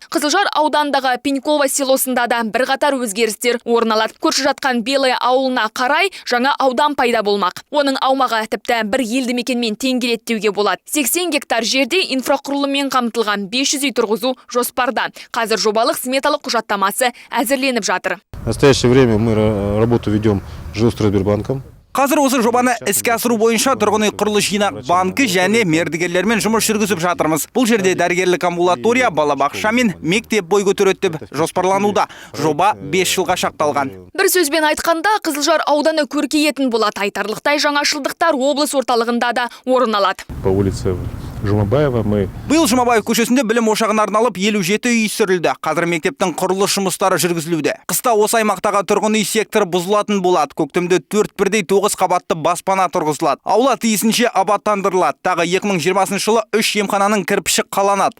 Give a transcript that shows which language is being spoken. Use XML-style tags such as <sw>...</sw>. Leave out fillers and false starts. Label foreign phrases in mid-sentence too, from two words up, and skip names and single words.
<kk>Қызылжар аудандағы Пеньково селосында да бірқатар өзгерістер орын алады. Көрші жатқан Белая ауылына қарай жаңа аудан пайда болмақ. Оның аумағы тіпті бір елді мекенмен тең келеді деуге болады. 80 гектар жерде инфрақұрылыммен қамтылған 500 үй тұрғызу жоспарда. Қазір жобалық сметалық құжаттамасы әзірленіп жатыр.</kk> <ru>В настоящее время мы работу ведем с Жилстройсбербанком.</ru> <kk>Қазір осы жобаны іске асыру бойынша тұрғын үй құрылыс жинақ банкі және мердігерлермен жұмыс жүргізіп жатырмыз. Бұл жерде дәрігерлік амбулатория, балабақша мен мектеп бой көтереді деп жоспарлануда. Жоба 5 жылға шақталған. Бір сөзбен айтқанда, Қызылжар ауданы көркейетін болады. Айтарлықтай жаңашылдықтар облыс орталығында да орын алады.</kk> <ru>По улице Жумабаева мы</ru> <kk>Биыл Жұмабаев көшесінде білім ошағына арналып 57 үй сүрілді. Қазір мектептің құрылыс жұмыстары жүргізілуде. Қыста осы аймақтағы тұрғын үй секторы бұзылатын болады. Көктемде 4-9 қабатты баспана тұрғызылады. Аула тиісінше абаттандырылады. Тағы 2020 жылы 3 емхананың кірпіші қаланады.</kk>